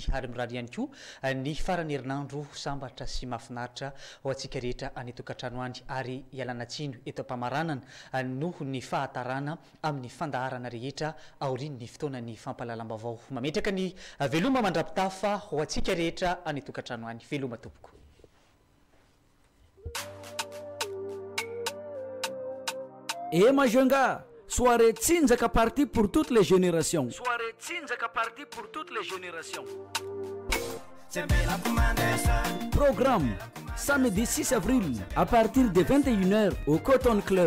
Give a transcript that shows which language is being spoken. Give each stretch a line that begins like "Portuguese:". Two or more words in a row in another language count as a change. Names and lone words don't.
Malagasy: Ary mirary ihany koa ny farany herinandro sambatra sy mahafinaritra ho antsika rehetra any tokantrano any ary ialana tsino eto am-pamaranana noho ny fahatarana amin'ny fandaharana rehetra aorian'ny fotoana ny fampalalam-baovao. Mametraka ny veloma mandrapitafa ho antsika rehetra any tokantrano any. Veloma tompoko.
French: Et Majenga, soirée Tsinzaka partie pour toutes les générations. Soirée Tsinzaka partie pour toutes les générations. Programme samedi 6 avril à partir de 21h au Cotton Club.